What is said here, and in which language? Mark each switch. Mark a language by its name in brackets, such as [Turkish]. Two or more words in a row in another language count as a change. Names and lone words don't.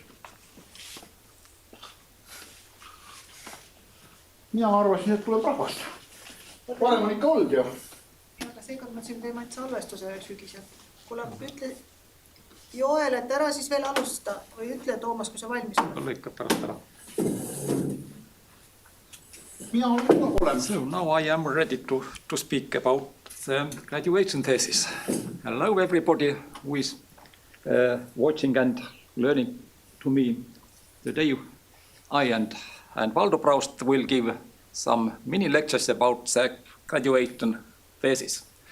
[Estonian] Mina arvasin, et tuleb rahvast. Parem on ikka olnud ju. Aga seekord mõtlesin, et teeme salvestuse sügisel. Kuule, ütle Joel, et ära siis veel alustada või ütle Toomas, kui sa valmis on. Lõikab pärast ära. Mina olen kogu olemas. [English] So now I am ready to speak about the graduation thesis. Hello everybody who is watching and learning to me. Today I and Valdo Praust will give some mini lectures about the graduation thesis.